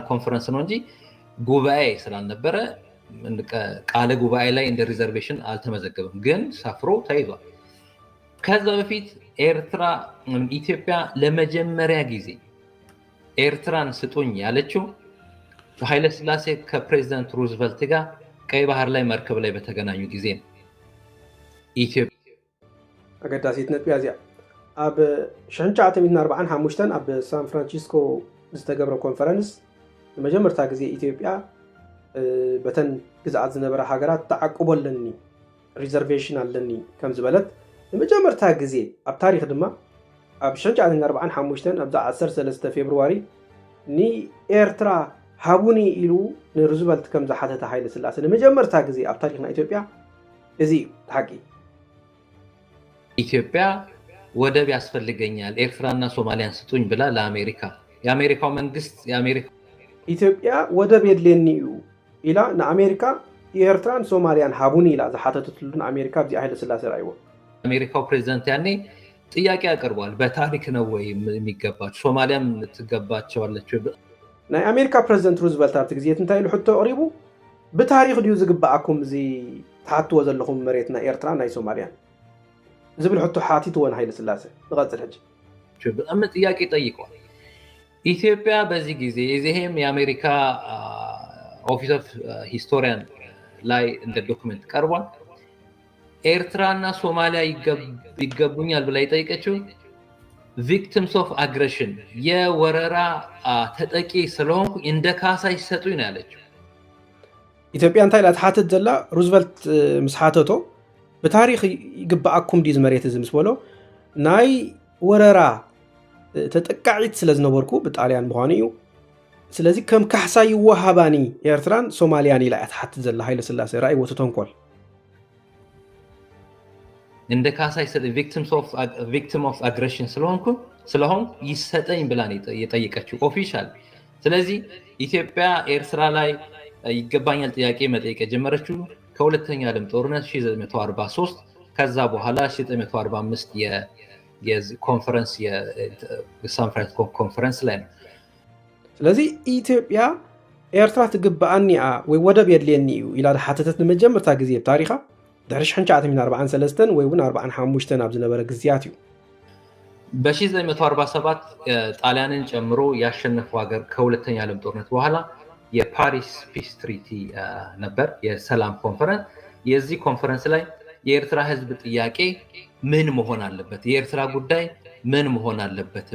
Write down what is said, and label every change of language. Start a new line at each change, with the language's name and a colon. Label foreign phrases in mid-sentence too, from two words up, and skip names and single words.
Amharic: ኮንፈረንስ ነው እንጂ ጉባኤ ስላልነበረ ቃለ ጉባኤ ላይ እንደ ሪዘርቬሽን አልተመዘገበም፣ ግን ሰፍሮ ተይዟል። ከዛ በፊት ኢትዮጵያ ለመጀመሪያ ጊዜ ኤርትራን ስጡኝ ያለችው ኃይለ ሥላሴ ከፕሬዝዳንት ሩዝቨልት ጋር ቀይ ባህር ላይ መርከብ ላይ በተገናኙ ጊዜ ነው። ኢትዮጵያ
Tigrinya: ኣገዳሲት ነጥብ እዚኣ ኣብ 1945 ኣብ ሳን ፍራንሲስኮ ዝተገብረ ኮንፈረንስ ንመጀመርታ ግዜ ኢትዮጵያ በተን ግዝኣት ዝነበረ ሃገራት ተዓቅቦ ኣለኒ ሪዘርቬሽን ኣለኒ ከም ዝበለት ንመጀመርታ ግዜ ኣብ ታሪክ ድማ ኣብ 1945 ኣብ 13 ፌብሩዋሪ ንኤርትራ ሃቡኒ ኢሉ ንሩዝቨልት ከም ዝሓተተ ሃይለ ሥላሴ ንመጀመርታ ግዜ ኣብ ታሪክና ኢትዮጵያ እዚ ሓቂ
Amharic: ኢትዮጵያ ወደብ ያስፈልገኛል ኤርትራና ሶማሊያን ስጡኝ ብላ ለአሜሪካ የአሜሪካው መንግስት
Tigrinya: ኢትዮጵያ ወደብ የድልየኒ እዩ ኢላ ንኣሜሪካ ኤርትራን ሶማሊያን ሃቡኒ ኢላ ዝሓተተትሉ ንኣሜሪካ እዚ ሃይለ ሥላሴ ራእይዎ።
Amharic: አሜሪካው ፕሬዝዳንት ያኔ ጥያቄ አቅርቧል። በታሪክ ነው ወይ የሚገባቸው ሶማሊያም ትገባቸዋለች?
Tigrinya: ናይ ኣሜሪካ ፕሬዝዳንት ሩዝቨልት ኣብቲ ግዜ እንታይ ኢሉ ሕቶ ኣቕሪቡ ብታሪክ ድዩ ዝግባኣኩም እዚ ተሓትዎ ዘለኹም መሬት ናይ ኤርትራ ናይ ሶማሊያን ዝብል ሕቶ ሓቲትዎ ንሃይለ ሥላሴ። ንቐፅል ሕጂ
Amharic: በጣም ጥያቄ ጠይቋል። ኢትዮጵያ በዚህ ጊዜ ይሄም የአሜሪካ ኦፊስ ኦፍ ሂስቶሪያን ላይ እንደ ዶክመንት ቀርቧል። ኤርትራና ሶማሊያ ይገቡኛል ብላ የጠየቀችው
English: victims of aggression
Amharic: የወረራ ተጠቂ ስለሆንኩ እንደ ካሳ ይሰጡኝ ነው ያለችው።
Tigrinya: ኢትዮጵያ እንታይ ኢላ ትሓትት ዘላ ሩዝቨልት ምስ ሓተቶ ብታሪክ ይግባኣኩም ዲ ዝመሬት እዚ ምስ በሎ ናይ ወረራ ተጠቃዒት ስለ ዝነበርኩ ብጣልያን ምዃኑ እዩ፣ ስለዚ ከም ካሕሳ ይወሃባኒ ኤርትራን ሶማሊያን ኢላ እያ ትሓትት ዘላ ሃይለ ሥላሴ ራእይዎ እቲ ተንኮል
Amharic: እንደ ካሳ ይሰጠኝ
English: victim of aggression
Amharic: ስለሆንኩ ይሰጠኝ ብላ የጠየቀችው ኦፊሻል። ስለዚህ ኢትዮጵያ ኤርትራ ላይ ይገባኛል ጥያቄ መጠየቅ የጀመረችው ከሁለተኛ ዓለም ጦርነት 1943 ከዛ በኋላ 1945 የኮንፈረንስ የሳን ፍራንሲስኮ ኮንፈረንስ ላይ ነው።
Tigrinya: ስለዚህ ኢትዮጵያ ኤርትራ ትግባኣኒ ወይ ወደብ የድልየኒ እዩ ኢላ ሓተተት ንመጀመርታ ግዜ ብታሪኻ ድሕሪ 1943 ወይ እውን 45 ኣብ ዝነበረ ግዜያት እዩ።
Amharic: በ1947 ጣሊያንን ጨምሮ ያሸነፈው ሀገር ከሁለተኛ ዓለም ጦርነት በኋላ የፓሪስ ፒስ ትሪቲ ነበር፣ የሰላም ኮንፈረንስ። የዚህ ኮንፈረንስ ላይ የኤርትራ ህዝብ ጥያቄ ምን መሆን አለበት፣ የኤርትራ ጉዳይ ምን መሆን